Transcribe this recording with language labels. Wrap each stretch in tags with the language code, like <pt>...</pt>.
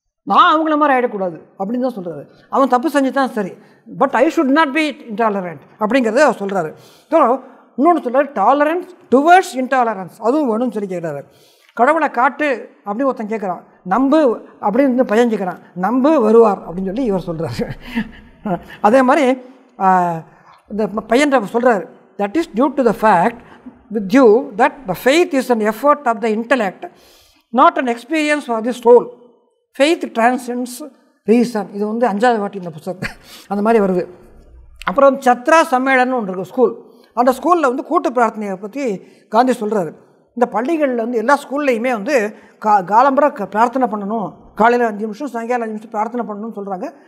<ta>நான் அவங்கள மாதிரி ஆகிடக்கூடாது அப்படின்னு தான் சொல்கிறாரு. அவன் தப்பு செஞ்சு தான் சரி,</ta> <en>but I should not be intolerant</en> <ta>அப்படிங்கிறத அவர் சொல்கிறாரு. ஸோ இன்னொன்று சொல்கிறார்,</ta> <en>tolerance towards intolerance</en> <ta>அதுவும் வேணும்னு சொல்லி கேட்குறாரு. கடவுளை காட்டு அப்படின்னு ஒருத்தன் கேட்குறான், நம்பு அப்படின்னு பையன் கேட்குறான், நம்பு வருவார் அப்படின்னு சொல்லி இவர் சொல்கிறாரு. அதே மாதிரி இந்த பையன் சொல்கிறார்,</ta> <en>That is due to the fact with you that the faith is an effort of the intellect, not an experience for the soul. Faith transcends reason.</en> <ta>இது வந்து 5வது வாட்டி இந்த புத்தகத்தை அந்த மாதிரி வருது. அப்புறம் சத்ரா சம்மேளனம் ஒன்று இருக்குது ஸ்கூல். அந்த ஸ்கூலில் வந்து கூட்டு பிரார்த்தனையை பற்றி காந்தி சொல்கிறாரு. இந்த பள்ளிகளில் வந்து எல்லா ஸ்கூல்லையுமே வந்து காலம்பரை பிரார்த்தனை பண்ணணும், காலையில் 5 நிமிஷம் சாயங்காலம் 5 நிமிஷம் பிரார்த்தனை பண்ணணும்னு சொல்கிறாங்க.</ta>